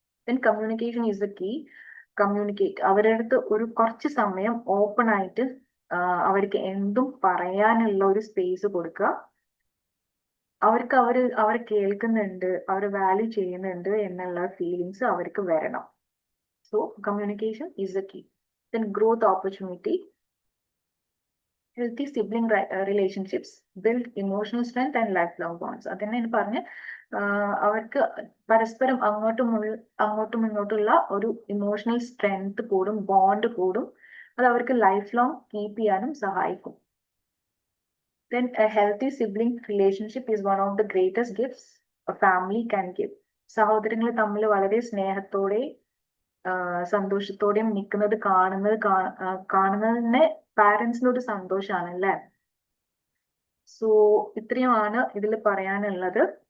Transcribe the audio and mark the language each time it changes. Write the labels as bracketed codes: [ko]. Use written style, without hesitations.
[en] Then communication is the key. [ml] Communicate, അവരുടെ അടുത്ത് ഒരു കുറച്ച് സമയം ഓപ്പൺ ആയിട്ട് അവർക്ക് എന്തും പറയാനുള്ള ഒരു സ്പേസ് കൊടുക്കുക. അവർക്ക് അവരെ കേൾക്കുന്നുണ്ട്, അവർ വാല്യൂ ചെയ്യുന്നുണ്ട് എന്നുള്ള ഫീലിങ്സ് അവർക്ക് വരണം. [en] So communication is the key. Then growth opportunity, healthy sibling relationships build emotional strength and lifelong bonds. [ml] അതന്നെ പറഞ്ഞ് അവർക്ക് പരസ്പരം അങ്ങോട്ടും ഇങ്ങോട്ടുള്ള ഒരു ഇമോഷണൽ സ്ട്രെങ്ത് കൂടും, ബോണ്ട് കൂടും. അത് അവർക്ക് ലൈഫ് ലോങ് കീപ്പ് ചെയ്യാനും സഹായിക്കും. [en] Then a healthy sibling relationship is one of the greatest gifts a family can give. [ml] സഹോദരങ്ങൾ തമ്മിൽ വളരെ സ്നേഹത്തോടെ സന്തോഷത്തോടെയും നിൽക്കുന്നത് കാണുന്നതിന് പാരന്റ്സിന് ഒരു സന്തോഷമാണ് അല്ലേ. സോ ഇത്രയുമാണ് ഇതിൽ പറയാനുള്ളത്.